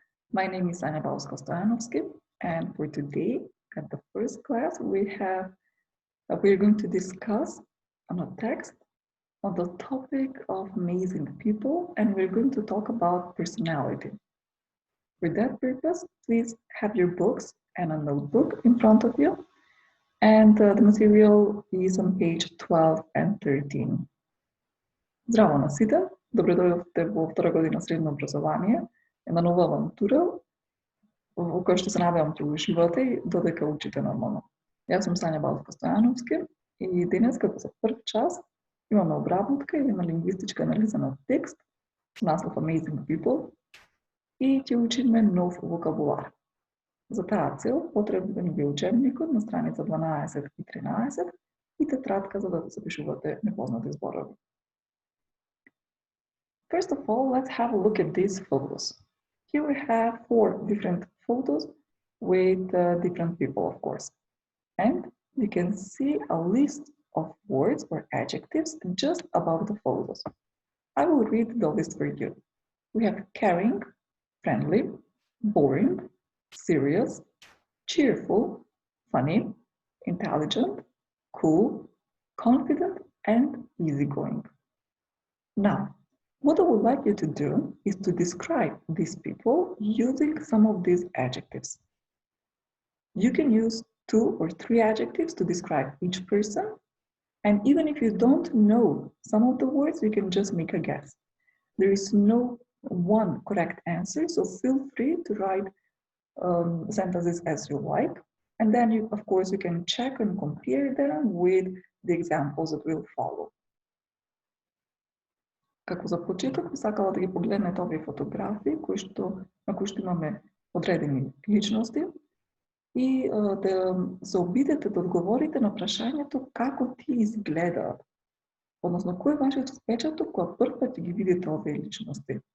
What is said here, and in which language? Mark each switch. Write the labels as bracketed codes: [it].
[en] My name is Anya Bauska-Stoyanovsky, and for today at the first class we're going to discuss on a text on the topic of amazing people, and we're going to talk about personality. For that purpose, please have your books and a notebook in front of you. And the material is on page 12 and 13. [mk] Здраво на сите, добродојавте во втора година средно образование, една нова авантура во која што се надевам ќе уживате и додека учите нормално. Јас сум Сања Баловска-Стојановски и денес како за прв час имаме обработка или на лингвистичка анализа на текст со наслов Amazing People и ќе учиме нов вокабулар. За таа цел потребен ви учебникот на страница 12 и 13 и тетрадка за да запишувате непознати зборови. [en] First of all, let's have a look at these photos. Here we have 4 different photos with different people, of course. And you can see a list of words or adjectives just above the photos. I will read the list for you. We have caring, friendly, boring, serious, cheerful, funny, intelligent, cool, confident, and easygoing. Now, what I would like you to do is to describe these people using some of these adjectives. You can use 2 or 3 adjectives to describe each person, and even if you don't know some of the words, you can just make a guess. There is no one correct answer, so feel free to write sentences as you like, and then you, of course, you can check and compare them with the examples that will follow. [mk] Како за почеток, сакала да ги погледнете овие фотографии на кои што имаме одредени личности и да се обидете да одговорите на прашањето како ти изгледаат. Односно, кој е вашиот впечаток кога првпат ги видите овие личности?